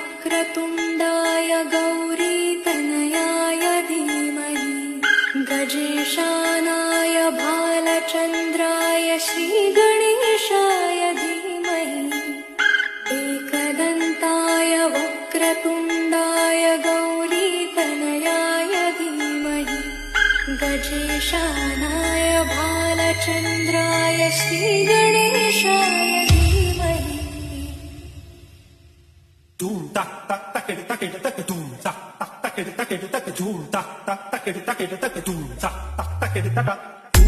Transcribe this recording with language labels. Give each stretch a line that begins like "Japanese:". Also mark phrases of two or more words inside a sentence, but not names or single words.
Sanskrit: वक्रतुण्डाय गौरीतनयाय धीमहि गजेशानाय भालचन्द्राय श्रीगणेशाय धीमहि एकदन्ताय वक्रतुण्डाय गौरीतनयाय धीमहि गजेशानाय भालचन्द्राय श्रीगणेशाय धीमहि। Doom tak tak tak tak tak doom tak tak tak tak tak doom tak tak tak tak tak doom tak tak tak tak